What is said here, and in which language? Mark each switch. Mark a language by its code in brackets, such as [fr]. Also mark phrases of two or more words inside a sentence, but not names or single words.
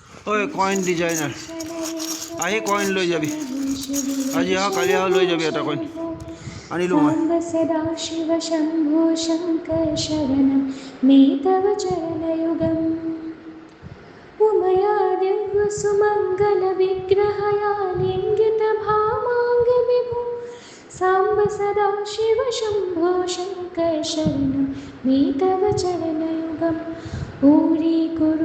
[as] ওই [en] coin designer [as] আহি কয়েন লৈ যাবি আজি কালি লৈ যাবি এটা কয়েন আনিলো মই [sa] साम्ब सदा शिव शम्भो शङ्कर शरणं मे तव चरणयुगम् उमया दिव्यसुमङ्गलविग्रहया लिङ्गितभामाङ्गविभो साम्ब सदा शिव शम्भो शङ्कर शरणं मे तव चरणयुगम् ऊरीकुरु